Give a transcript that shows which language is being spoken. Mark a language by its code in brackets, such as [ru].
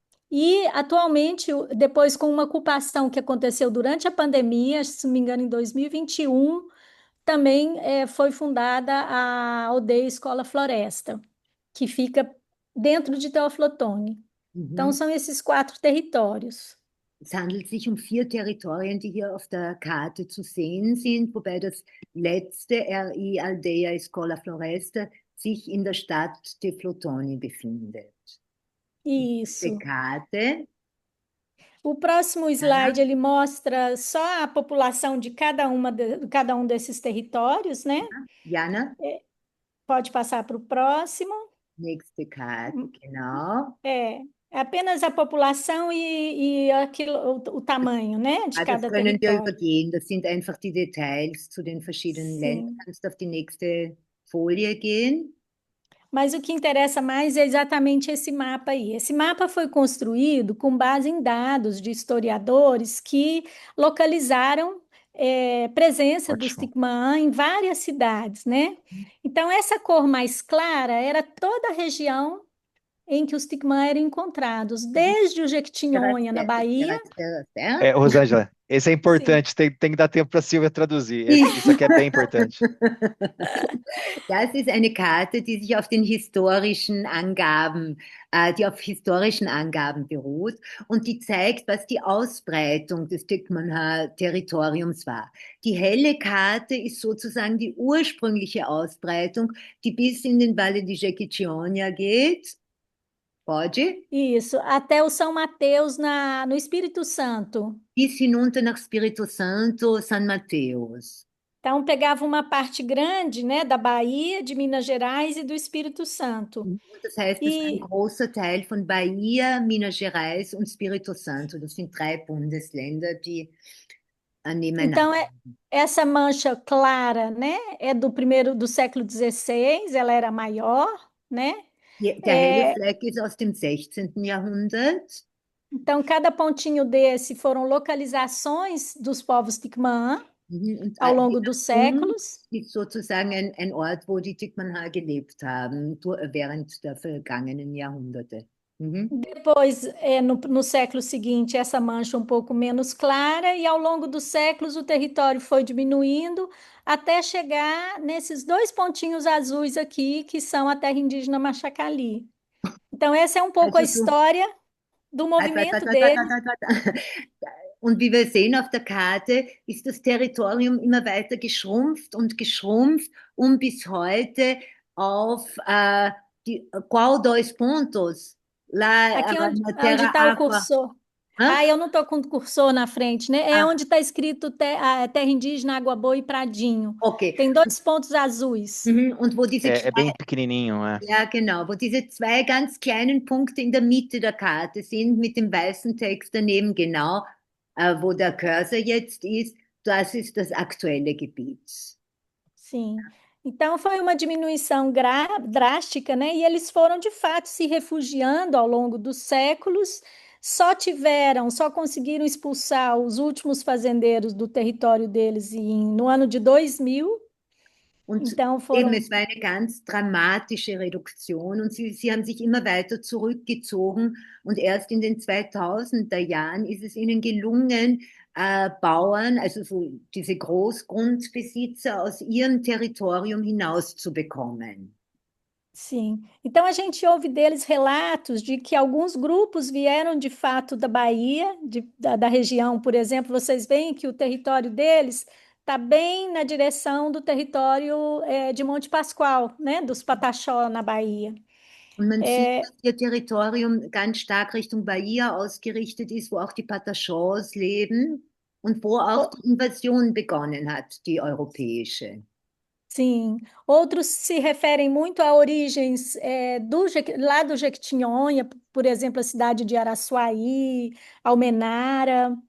[pt] E atualmente, depois com uma ocupação que aconteceu durante a pandemia, se não me engano, em 2021, também foi fundada a Aldeia Escola Floresta, que fica dentro de Teófilo Otoni. Então, Mhm. são esses 4 territórios. [de] Es handelt sich um 4 Territorien, die hier auf der Karte zu sehen sind, wobei das letzte RI Aldeia Escola Floresta sich in der Stadt de Flotone befindet. Die [pt] Isso. [de] Karte, [pt] O próximo slide ele mostra só a população de cada um desses territórios, né? [de] Jana, [pt] Pode passar para o próximo. [de] nächste Karte, genau. [pt] É apenas a população e aquilo, o tamanho, né, de [de] Das [pt] cada [de] können wir [pt] território. [de] übergehen. Das sind einfach die Details zu den verschiedenen Ländern. [pt] Sim. [de] Kannst du auf die nächste Folie gehen? [pt] Mas o que interessa mais é exatamente esse mapa aí. Esse mapa foi construído com base em dados de historiadores que localizaram presença dos Ótimo. Tiquimã em várias cidades, né? Então, essa cor mais clara era toda a região em que os Tupã eram encontrados, desde o Jequitinhonha, na Bahia. Rosângela, esse é Sim. importante, tem que dar tempo para a Silvia traduzir. Isso aqui é bem importante. [de] Das ist eine Karte, die sich auf den historischen Angaben, die auf historischen Angaben beruht und die zeigt, was die Ausbreitung des Turkmenha-Territoriums war. Die helle Karte ist sozusagen die ursprüngliche Ausbreitung, die bis in den Valle di Jequitinhonha geht. [pt] Pode? Isso, até o São Mateus no Espírito Santo. [de] Bis hinunter nach Espírito Santo, San Mateus. [pt] Então, pegava uma parte grande, né, da Bahia, de Minas Gerais e do Espírito Santo. [de] Das heißt, das war ein großer Teil von Bahia, Minas Gerais und Espírito Santo. Das sind 3 Bundesländer, die nebeneinander. [pt] Então, essa mancha clara, né, é do século XVI, ela era maior, né? [de] Der helle Fleck ist aus dem 16. Jahrhundert. [pt] Então, cada pontinho desse foram localizações dos povos Tupã [de] Und [pt] ao longo dos séculos. [de] ist sozusagen ein Ort, wo die Tikmanha gelebt haben, während der vergangenen Jahrhunderte. [pt] Depois, no século seguinte, essa mancha um pouco menos clara, e ao longo dos séculos o território foi diminuindo até chegar nesses 2 pontinhos azuis aqui, que são a terra indígena Machacali. Então, essa é um pouco a história do movimento dele. [de] Und wie wir sehen auf der Karte, ist das Territorium immer weiter geschrumpft und geschrumpft, um bis heute auf [pt] qual 2 pontos? Lá Aqui na onde Terra está o Aqua. cursor. Hã? Eu não estou com o cursor na frente, né? É onde está escrito Terra Indígena, Água Boa e Pradinho. [en] Okay. [pt] Tem 2 pontos azuis. [de] Und wo diese [pt] É bem pequenininho, [de] Ja, genau, wo diese 2 ganz kleinen Punkte in der Mitte der Karte sind, mit dem weißen Text daneben, genau, wo der Cursor jetzt ist, das ist das aktuelle Gebiet. [pt] Sim. Então foi uma diminuição drástica, né? E eles foram de fato se refugiando ao longo dos séculos. Só conseguiram expulsar os últimos fazendeiros do território deles no ano de 2000. [de] Und [pt] Então [de] eben, es war eine ganz dramatische Reduktion und sie haben sich immer weiter zurückgezogen und erst in den 2000er Jahren ist es ihnen gelungen, Bauern, also so diese Großgrundbesitzer aus ihrem Territorium hinauszubekommen. [pt] Sim. Então a gente ouve deles relatos de que alguns grupos vieram de fato da Bahia, da região, por exemplo. Vocês veem que o território deles está bem na direção do território de Monte Pascoal, né? Dos Pataxó, na Bahia. [de] Und man sieht, dass ihr Territorium ganz stark Richtung Bahia ausgerichtet ist, wo auch die Patachons leben und wo auch die Invasion begonnen hat, die europäische. [pt] Sim. Outros se referem muito a origens lá do Jequitinhonha, por exemplo, a cidade de Araçuaí, Almenara.